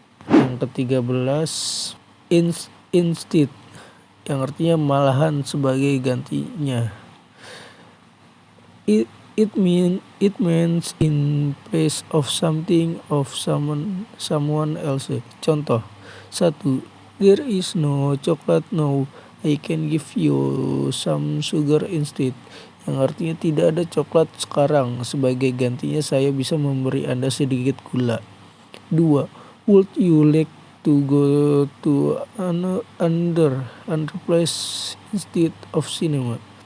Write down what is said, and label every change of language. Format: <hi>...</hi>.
<id>Yang ke-13, instead, yang artinya malahan sebagai gantinya.</id> <en>It means in place of something of someone else.</en> <id>Contoh 1.</id> <en>There is no chocolate now, I can give you some sugar instead,</en> <id>yang artinya tidak ada coklat sekarang, sebagai gantinya saya bisa memberi Anda sedikit gula. 2.</id> <en>Would you like to go to another place instead of cinema?</en>